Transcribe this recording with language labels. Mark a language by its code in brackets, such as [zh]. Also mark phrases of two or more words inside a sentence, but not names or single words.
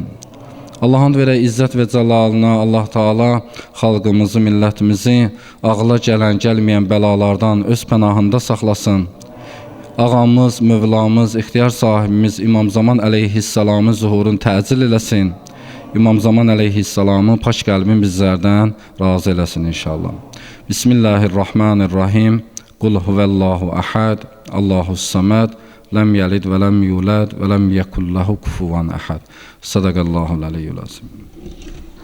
[az] Allahın verə izzət və cəlalına Allah Taala xalqımızı, millətimizi ağla gələn, gəlməyən bəlalardan öz pənahında saxlasın. Ağamız, Mövlamız, ixtiyar sahibimiz İmam Zaman əleyhissalamın zuhurunu təcil eləsin. İmam Zaman əleyhissalamın pak qəlbini bizlərdən razı eləsin inşallah. [ar] بسم الله الرحمن الرحيم. قل هو الله أحد الله الصمد لم يلد ولم يولد ولم يكن له كفوا أحد. صدق الله العلي العظيم.